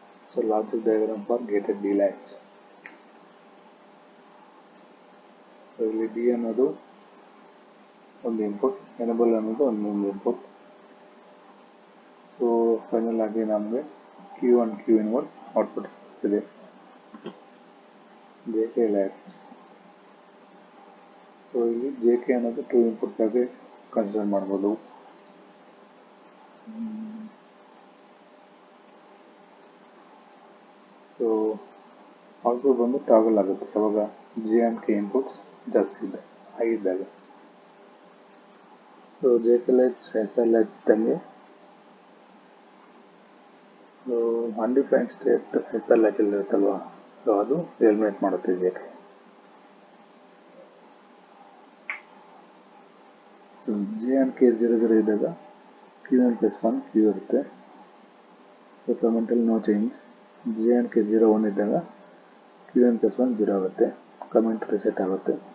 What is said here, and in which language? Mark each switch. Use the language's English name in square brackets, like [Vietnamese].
[English] So logic diagram for gated delatch. [Kannada] So ಇಲ್ಲಿ D ಅನ್ನೋದು ಒಂದು ಇನ್ಪುಟ್, ಎನಬಲ್ ಅನ್ನೋದು ಒಂದು ಇನ್ಪುಟ್. ಸೊ ಫೈನಲ್ ಆಗಿ ನಮಗೆ Q1 Q ಇನ್ವರ್ಸ್ ಔಟ್ಪುಟ್ ಇದೆ. JK latch. ಸೊ ಇಲ್ಲಿ JK ಅನ್ನೋದು 2 ಇನ್ಪುಟ್ಸ್ ಆಗಿ ಕನ್ಸಿಡರ್ ಮಾಡ್ಬೋದು. ಸೊ ಔಟ್ಪುಟ್ ಬಂದು ಟಾಗಲ್ ಆಗುತ್ತೆ ಯಾವಾಗ J and K ಇನ್ಪುಟ್ಸ್ ಜಾಸ್ತಿ ಇದೆ, ಆಗಿದ್ದಾಗ. So JK latch SR latch ತಂಗೆ undefined state SR latch ಅಲ್ಲಿ ಇರುತ್ತಲ್ವಾ, ಸೊ ಅದು ಎಲಿಮಿನೇಟ್ ಮಾಡುತ್ತೆ JK. So J and K 0 ಇದ್ದಾಗ Q1 plus 1 Q ಇರುತ್ತೆ. ಸೊ ಕಮೆಂಟಲ್ಲಿ no change. J and K 0 1 ಇದ್ದಾಗ Q1 plus 1 0 ಆಗುತ್ತೆ, ಕಮೆಂಟ್ ರಿಸೆಟ್ ಆಗುತ್ತೆ.